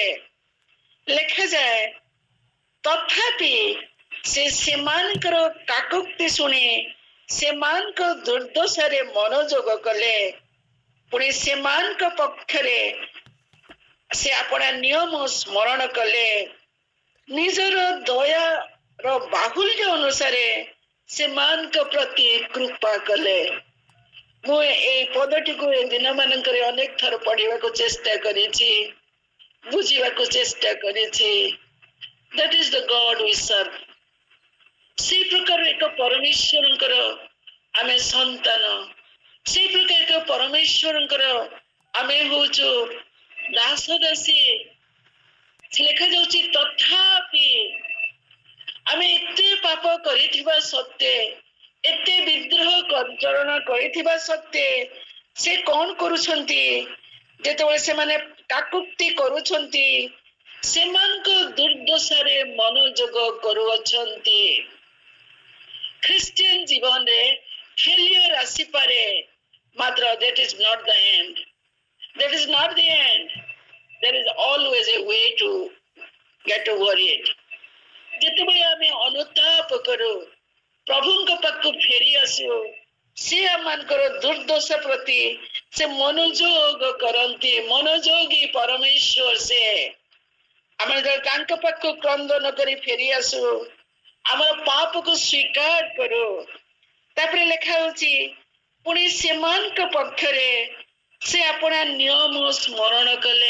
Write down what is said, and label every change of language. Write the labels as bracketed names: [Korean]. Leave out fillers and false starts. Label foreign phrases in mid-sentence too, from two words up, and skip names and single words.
[Odia] ଲେଖାଯାଏ ତଥାପି ସେ ସେମାନଙ୍କର କାକୁକ୍ତି ଶୁଣି ସେମାନଙ୍କ ଦୁର୍ଦ୍ଦଶାରେ ମନୋଯୋଗ କଲେ, ପୁଣି ସେମାନଙ୍କ ପକ୍ଷରେ ସେ ଆପଣା ନିୟମ ସ୍ମରଣ କଲେ, ନିଜର ଦୟାର ବାହୁଲ୍ୟ ଅନୁସାରେ ସେମାନଙ୍କ ପ୍ରତି କୃପା କଲେ। ମୁଁ ଏଇ ପଦଟିକୁ ଏ ଦିନ ମାନଙ୍କରେ ଅନେକ ଥର ପଢିବାକୁ ଚେଷ୍ଟା କରିଛି, ବୁଝିବାକୁ ଚେଷ୍ଟା କରିଛି। [English] That is the God we serve। [Odia] ସେଇ ପ୍ରକାର ଏକ ପରମେଶ୍ୱରଙ୍କର ଆମେ ସନ୍ତାନ, ସେଇ ପ୍ରକାର ଏକ ପରମେଶ୍ୱରଙ୍କର ଆମେ ହଉଛୁ ଦାସ ଦାସୀ। ଲେଖାଯାଉଛି ତଥାପି ଆମେ ଏତେ ପାପ କରିଥିବା ସତ୍ତ୍ୱେ, ଏତେ ବିଦ୍ରୋହ ଆଚରଣ କରିଥିବା ସତ୍ତ୍ୱେ ସେ କଣ କରୁଛନ୍ତି, ଯେତେବେଳେ ସେମାନେ କାକୁକ୍ତି କରୁଛନ୍ତି ସେମାନଙ୍କ ଦୁର୍ଦ୍ଦଶାରେ ମନୋଯୋଗ କରୁଅଛନ୍ତି। ଖ୍ରୀଷ୍ଟିଆନ ଜୀବନରେ ଫେଲିୟର ଆସିପାରେ, ମାତ୍ର [English] that is not the end। That is not the end। There is always a way to get over it। [Odia] ଯେତେବେଳେ ଆମେ ଅନୁତାପ କରୁ, ପ୍ରଭୁଙ୍କ ପାଖକୁ ଫେରି ଆସୁ, ସେ ଆମମାନଙ୍କର ଦୁର୍ଦ୍ଦଶା ପ୍ରତି ସେ ମନୋଯୋଗ କରନ୍ତି। ମନୋଯୋଗୀ ପରମେଶ୍ୱର ସେ। ଆମେ ଯେତେବେଳେ ତାଙ୍କ ପାଖକୁ କ୍ରନ୍ଦନ କରି ଫେରି ଆସୁ, ଆମର ପାପକୁ ସ୍ୱୀକାର କରୁ, ତାପରେ ଲେଖା ହଉଛି ପୁଣି ସେମାନଙ୍କ ପକ୍ଷରେ ସେ ଆପଣା ନିୟମ ସ୍ମରଣ କଲେ।